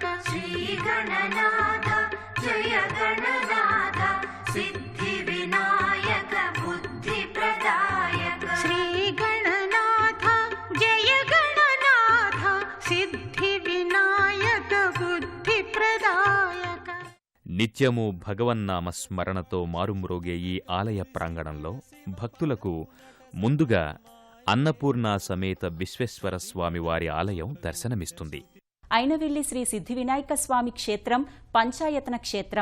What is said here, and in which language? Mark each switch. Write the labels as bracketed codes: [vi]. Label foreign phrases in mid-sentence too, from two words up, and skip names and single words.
[sa] श्री गणनाथ जय गणनाथ सिद्धि विनायक बुद्धि प्रदायक. श्री गणनाथ जय गणनाथ सिद्धि विनायक बुद्धि प्रदायक. [te] నిత్యము భగవన్నామ స్మరణతో మారుమ్రోగే ఈ ఆలయ ప్రాంగణంలో భక్తులకు ముందుగా అన్నపూర్ణ సమేత విశ్వేశ్వర స్వామి వారి ఆలయం దర్శనమిస్తుంది. ఐనవిల్లి శ్రీ సిద్ధి వినాయక స్వామి క్షేత్రం పంచాయతన క్షేత్రం.